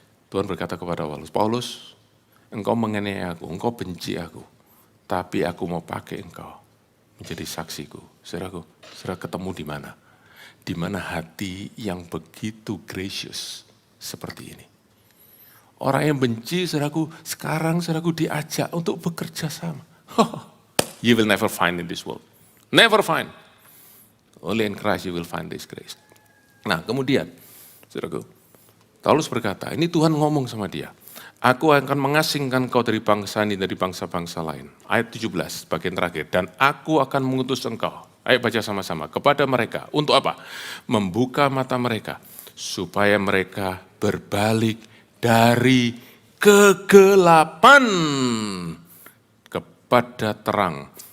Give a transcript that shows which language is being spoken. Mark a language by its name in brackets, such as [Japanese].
[Indonesian] Tuhan berkata kepada Paulus, Paulus, engkau menganiaya aku, engkau benci aku, tapi aku mau pakai engkau menjadi saksiku. Saudaraku, saudara ketemu di mana? Di mana hati yang begitu gracious seperti ini. Orang yang benci, saudaraku, sekarang saudaraku diajak untuk bekerja sama. [English] You will never find in this world. Never find. Only in Christ you will find this grace. [Indonesian] Nah, kemudian, saudaraku, Paulus berkata, ini Tuhan ngomong sama dia. Aku akan mengasingkan kau dari bangsa ini, dari bangsa-bangsa lain. Ayat 17, bagian terakhir. Dan aku akan mengutus engkau. Ayo baca sama-sama. Kepada mereka. Untuk apa? Membuka mata mereka. Supaya mereka berbalik dari kegelapan kepada terang.